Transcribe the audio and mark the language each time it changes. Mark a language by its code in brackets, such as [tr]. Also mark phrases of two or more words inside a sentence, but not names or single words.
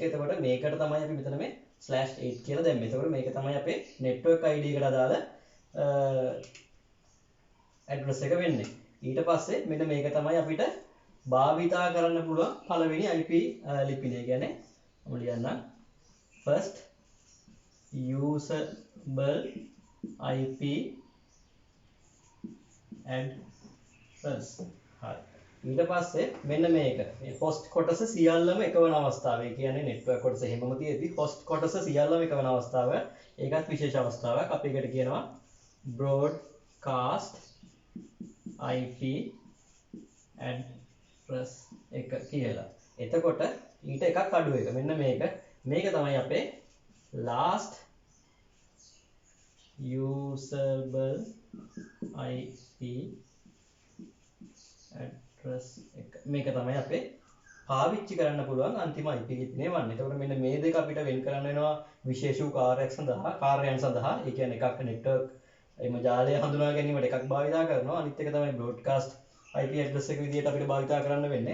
[si] එතකොට මේකට තමයි අපි මෙතන මේ /8 කියලා දැම්මේ. එතකොට මේක තමයි අපේ [en] network ID [si] එකට අදාළ ඇඩ්‍රස් එක වෙන්නේ. ඊට පස්සේ මෙන්න මේක තමයි අපිට භාවිතා කරන්න පුළුවන් පළවෙනි IP ලිපිනය. කියන්නේ මම ලියන්නම් [en] first usable IP address. [si] හරි. ඊට පස්සේ මෙන්න මේක මේ host කොටස සියල්ලම එකවන අවස්ථාව. ඒ කියන්නේ network කොටස හැමම තියෙද්දි host කොටස සියල්ලම එකවන අවස්ථාව. ඒකත් විශේෂ අවස්ථාවක්. අපි ඒකට කියනවා [en] broadcast IP address [si] එක කියලා. එතකොට ඊට එකක් අඩු එක. මෙන්න මේක. මේක තමයි අපේ [en] last usable IP address [si] එක. මේක තමයි අපේ පාවිච්චි කරන්න පුළුවන් අන්තිම IP ලිපිනය වන්නේ. එතකොට මෙන්න මේ දෙක අපිට වෙන් කරන්න වෙනවා විශේෂ වූ කාර්යයන් සඳහා. ඒ කියන්නේ එකක් network එම ජාලය හඳුනා ගැනීමට එකක් භාවිතා කරනවා. අනිත් එක තමයි [en] broadcast IP address [si] එක විදිහට අපිට භාවිතා කරන්න වෙන්නේ.